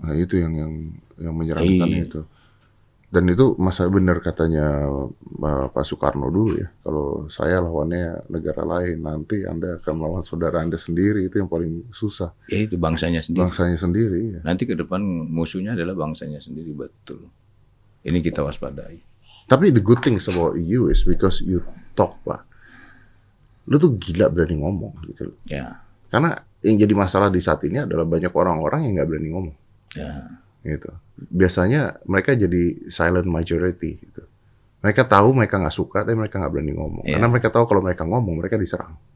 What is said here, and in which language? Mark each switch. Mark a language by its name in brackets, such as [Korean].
[Indonesian] Nah itu yang menyeramkan itu. Dan itu masa benar katanya Pak Soekarno dulu ya. Kalau saya lawannya negara lain, nanti Anda akan melawan saudara Anda sendiri. Itu yang paling susah. Ya itu bangsanya sendiri. Bangsanya sendiri. Ya. Nanti ke depan musuhnya adalah bangsanya sendiri, betul. Ini kita waspadai. Tapi [English] the good thing about you is because you talk, Pak. [Indonesian] Lu tuh gila berani ngomong gitu. Ya. Karena yang jadi masalah di saat ini adalah banyak orang-orang yang nggak berani ngomong. Ya. Gitu. Biasanya mereka jadi silent majority gitu. Mereka tahu mereka nggak suka, tapi mereka nggak berani ngomong. Karena mereka tahu kalau mereka ngomong, mereka diserang.